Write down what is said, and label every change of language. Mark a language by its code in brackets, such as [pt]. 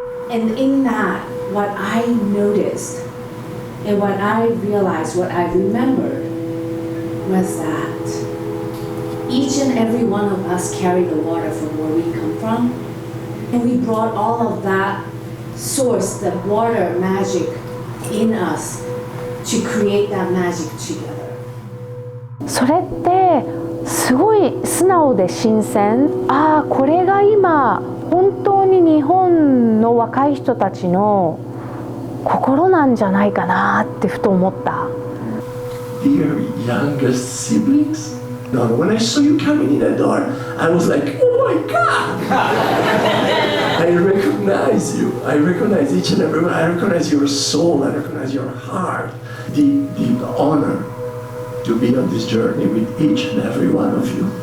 [en] And in that, what I noticed and what I realized, what I remembered, was that each and every one of us carry the water from where we come from, and we brought all of that source, the water magic in us to create that magic together. [ja] それってすごい素直で新鮮。ああ、これが今本当に日本の若い人たちの心なんじゃないかなってふと思った。 [en] Dear youngest siblings, no, when I saw you coming in the door, I was like, oh my God! I recognize you. I recognize each and every one. I recognize your soul. I recognize your heart. The honor to be on this journey with each and every one of you.